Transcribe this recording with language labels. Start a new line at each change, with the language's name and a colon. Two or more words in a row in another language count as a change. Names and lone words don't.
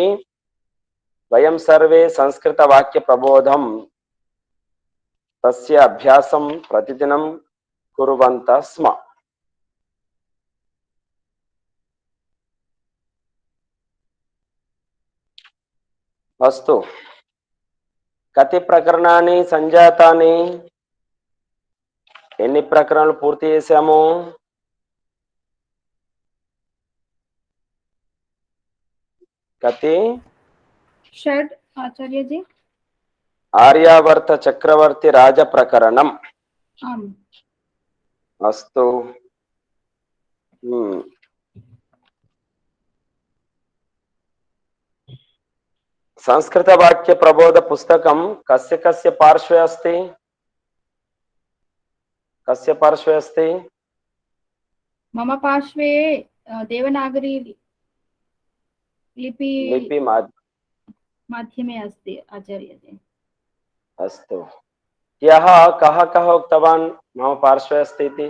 Sanskrit: वयं सर्वे संस्कृतवाक्यप्रबोधं तस्य अभ्यासं प्रतिदिनं कुर्वन्तः स्म। अस्तु, कति प्रकरणानि संजातानि?
Telugu: ఎన్ని ప్రకరణలు పూర్తి చేశాము?
Sanskrit: కతి? షడ్ ఆచార్య జీ. ఆర్యావర్త చక్రవర్తి రాజ ప్రకరణం. అస్తు. సంస్కృత వాక్య ప్రబోధ పుస్తకం కస్య కస్య పార్శ్వే అస్తి? कस्य पार्श्वे अस्ति? मम पार्श्वे देवनागरी लिपि माध्यमे अस्ति आचार्य जी। अस्तु, ह्यः कः उक्तवान् मम पार्श्वे अस्ति इति?